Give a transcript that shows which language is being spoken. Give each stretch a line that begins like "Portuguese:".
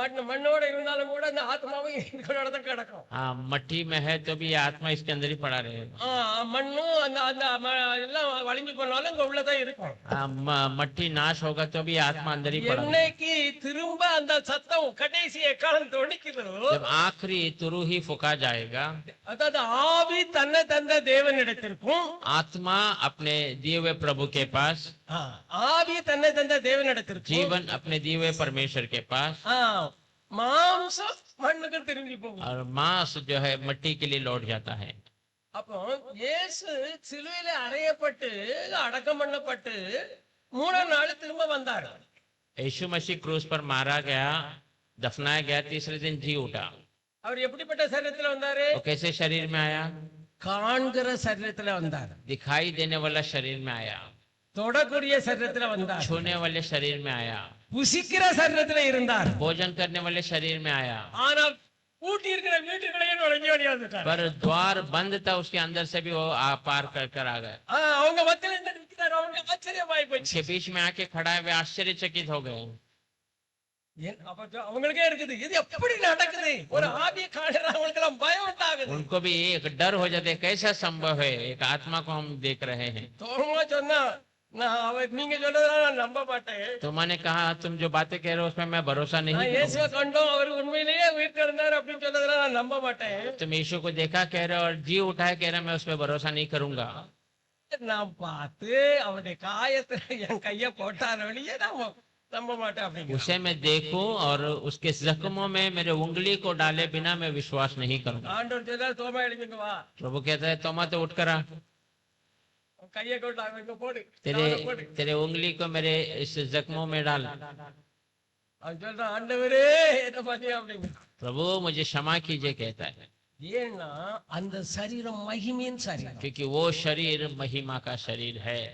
Tamil: மண்ணோட இருந்தாலும் கூட அந்த ஆத்மாவும் இதோட தான் கிடக்கும்.
Hindi: हाँ, मट्टी में है तो भी ये आत्मा इसके अंदर ही पड़ा रहेगा।
Tamil: மண்ணும் அந்த அந்த எல்லாம் வலிஞ்சு போனாலும் இங்க உள்ளதான் இருக்கும்.
Hindi: मट्टी नाश होगा तो भी आत्मा अंदर ही पड़ा रहेगा।
Tamil: என்னைக்கு திரும்ப அந்த சத்தம் கடைசி எக்காலம் தொனிக்குதோ,
Hindi: जब आखिरी तुरु ही फूका जाएगा,
Tamil: அதாவது ஆவி தன்னை தந்த தேவனிடத்திற்கும்,
Hindi: आत्मा अपने दिए हुए प्रभु के पास,
Tamil: ஆவி தன்னை தந்த தேவனிடத்திற்கும்,
Hindi: जीवन अपने दिए हुए परमेश्वर के पास,
Tamil: மாம்சம் மண்ணுக்கு திரும்பி போகும்.
Hindi: और मांस जो है मट्टी के लिए लौट जाता है।
Tamil: அப்போ இயேசு சிலுவையில அறையப்பட்டு அடக்கம் பண்ணப்பட்டு மூணாம் நாள் திரும்ப வந்தார்.
Hindi: यीशु मसीह क्रूस पर मारा गया, दफनाया गया, तीसरे दिन जी उठा।
Tamil: அவர் எப்படிப்பட்ட சரீரத்துல வந்தாரு?
Hindi: वो कैसे शरीर में आया?
Tamil: காண்கிற சரீரத்துல வந்தார்.
Hindi: दिखाई देने वाला शरीर में आया,
Tamil: தொடக்கூடிய சரீரத்துல வந்தார்.
Hindi: छूने वाले शरीर में आया,
Tamil: புசிக்கிற சரீரத்துல இருந்தார்.
Hindi: भोजन करने वाले शरीर में आया,
Tamil: ஆனா பூட்டி இருக்கிற வீட்டுக்குள்ளேயே நுழைஞ்சு வெளியே வந்துட்டார்.
Hindi: पर द्वार बंद था, उसके अंदर से भी वो पार कर आ गए।
Tamil: அவங்க மத்தியில இருந்து நிற்கிறார். அவங்க ஆச்சரியமாய் போச்சு.
Hindi: उसके बीच में आके खड़ा है, वे आश्चर्यचकित हो गए।
Tamil: அப்ப அவங்களுக்கே இருக்குது, இது எப்படி நடக்குது? ஒரு ஆவியை காணுற அவங்களுக்கு எல்லாம் பயம் உண்டாகுது.
Hindi: उनको भी एक डर हो जाते, कैसा संभव है, एक आत्मा को हम देख रहे हैं।
Tamil: தோமா சொன்னா, நான் நீங்க சொல்றதெல்லாம் நான் நம்ப மாட்டேன்.
Hindi: तो मैंने कहा, तुम जो बातें कह रहे हो उसमें मैं भरोसा नहीं
Tamil: நான்
Hindi: करूंगा।
Tamil: இயேசுவை கண்டோம், அவர் உண்மையிலேயே உயிர் தெழுந்தார் அப்படின்னு சொல்றதெல்லாம் நான் நம்ப மாட்டேன்.
Hindi: तुम यीशु को देखा कह रहे हो और जी उठा है कह रहे, मैं उस पर भरोसा नहीं करूंगा।
Tamil: நான் பார்த்து அவருடைய காயத்துல என் கைய போட்டார் வெளியே நான் நம்ப மாட்டேன் அப்படிங்க.
Hindi: उसे मैं देखूं और उसके जख्मों में मेरे उंगली को डाले बिना मैं विश्वास नहीं करूंगा।
Tamil: ஆண்டவர் சொல்றார், தோமா எழுந்துங்க வா,
Hindi: प्रभु कहता है, तोमा तो उठ कर आ,
Tamil: கையை கொண்டு அவங்க போடு,
Hindi: तेरे उंगली को मेरे इस जख्मों में डाल।
Tamil: அவன் சொல்றான், ஆண்டவரே என்ன பண்ணி அப்படிங்க.
Hindi: प्रभु मुझे क्षमा कीजिए कहता है,
Tamil: ஏன்னா அந்த சரீரம் மகிமையின் சரீரம்.
Hindi: क्योंकि वो शरीर महिमा का शरीर है।